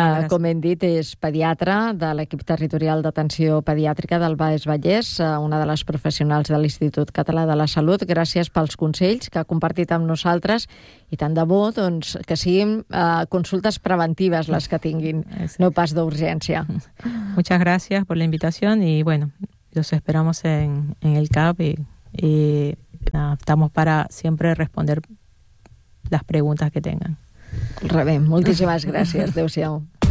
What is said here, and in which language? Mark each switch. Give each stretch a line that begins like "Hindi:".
Catalan: Com hem dit, és pediatra de l'equip territorial d'atenció pediàtrica del Baix Vallès, una de les professionals de l'Institut Català de la Salut. Gràcies pels consells que ha compartit amb nosaltres i tant de bo, doncs, que siguin consultes preventives les que tinguin, no pas d'urgència.
Spanish: Muchas gracias por la invitación y bueno, los esperamos en el CAP y estamos para siempre responder las preguntas que tengan.
Catalan: Rebé, moltíssimes gràcies. Adéu-siau.